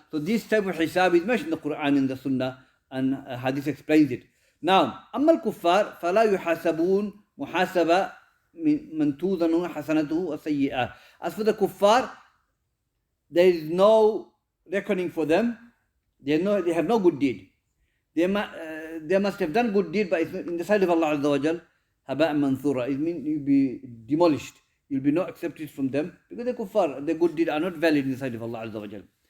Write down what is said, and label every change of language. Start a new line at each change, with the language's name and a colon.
English: So this type of hisab is mentioned in the Quran and the Sunnah, and Hadith explains it. Now,
Arabic: أما الكفار فلا يحاسبون محاسبة من توزن حسنته وسيئة.
English: As for the kuffar, there is no reckoning for them. They have no good deed. They must have done good deed, but in the sight of Allah Azza wa Jal, haba'an mansura. It means you'll be demolished. You'll be not accepted from them because the kuffar, the good deed are not valid in the sight of Allah Azza wa Jal.